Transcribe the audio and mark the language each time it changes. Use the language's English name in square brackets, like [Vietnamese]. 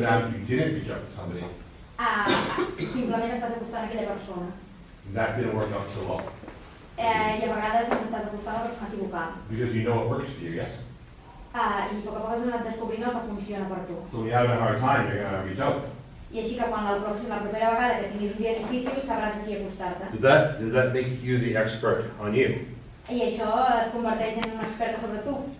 [English] sometimes you didn't reach out to somebody. [Catalan] simplement et vas acostar a aquella persona. [English] That didn't work out so well. [Catalan] I a vegades t'has acostat a la persona equivocada. [English] Because you know what works for you, yes? [Catalan] I a poc a poc has anat descobrint el que funciona per tu. [English] So when you're having a hard time, you're going to reach out. [Catalan] I així que quan la propera vegada que tinguis un dia difícil sabràs a qui acostar-te. [English] Does that make you the expert on you? [Catalan] I això et converteix en un expert sobre tu.